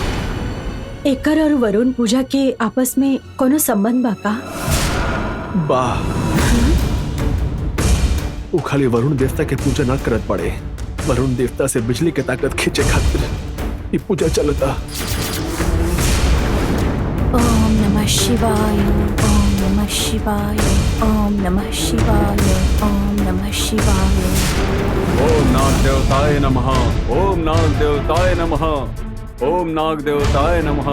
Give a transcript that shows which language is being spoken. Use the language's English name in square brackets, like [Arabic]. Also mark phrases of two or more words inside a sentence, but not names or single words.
[Bhojpuri] एकर और वरुण पूजा के आपस में कोनो संबंध बा का? वाह, वो खाली वरुण देवता के पूजा ना करत पड़े, वरुण देवता से बिजली के ताकत खींचे खातिर ये पूजा चलता। [Sanskrit] ओम नमः शिवाय। ओम नमः शिवाय। ओम नमः शिवाय। ओम नमः शिवाय। ओम नाग देवताय नमः। ओम नाग देवताय नमः। ओम नाग देवताय नमः।